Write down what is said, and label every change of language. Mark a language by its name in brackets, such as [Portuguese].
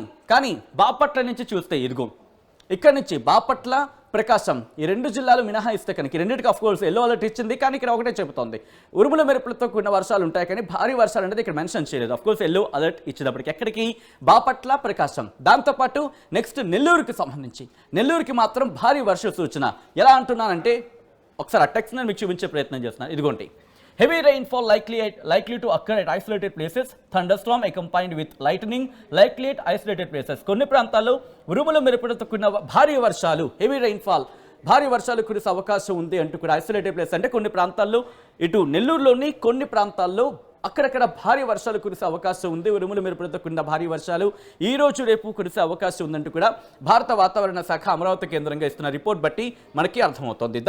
[Telugu] కానీ బాపట్ల నుంచి చూస్తే, ఇదిగో ఇక్కడ నుంచి బాపట్ల, ప్రకాశం ఈ 2 జిల్లాలు మినహాయిస్తే కనుక, ఈ రెండింటికి ఆఫ్ కోర్స్ ఎల్లో అలర్ట్ ఇచ్చింది, కానీ ఇక్కడ ఒకటే చెబుతోంది ఉరుముల మెరుపులతో కూడిన వర్షాలు ఉంటాయి, కానీ భారీ వర్షాలు అనేది ఇక్కడ మెన్షన్ చేయలేదు. ఆఫ్ కోర్స్ ఎల్లో అలర్ట్ ఇచ్చేటప్పటికి ఎక్కడికి, బాపట్ల, ప్రకాశం. దాంతోపాటు నెక్స్ట్ నెల్లూరుకి మాత్రం భారీ వర్ష సూచన. ఎలా అంటున్నానంటే ఒకసారి ఆ టెక్స్ట్ నేను మీకు చూపించే ప్రయత్నం చేస్తున్నాను. ఇదిగోండి, [English] heavy rainfall likely to occur at isolated places, thunderstorm accompanied with lightning likely at isolated places. [Telugu] కొన్ని ప్రాంతాల్లో ఉరుముల మెరుపులతో కూడిన భారీ వర్షాలు, హెవీ రైన్ఫాల్, భారీ వర్షాలు కురిసే అవకాశం ఉంది అంటూ కూడా ఐసోలేటెడ్ ప్లేస్ అంటే కొన్ని ప్రాంతాల్లో, ఇటు నెల్లూరులోని కొన్ని ప్రాంతాల్లో అక్కడక్కడ భారీ వర్షాలు కురిసే అవకాశం ఉంది. ఉరుముల మెరుపులతో కూడిన భారీ వర్షాలు ఈ రోజు రేపు కురిసే అవకాశం ఉందంటూ కూడా భారత వాతావరణ శాఖ అమరావతి కేంద్రంగా ఇస్తున్న రిపోర్ట్ బట్టి మనకి అర్థమవుతోంది.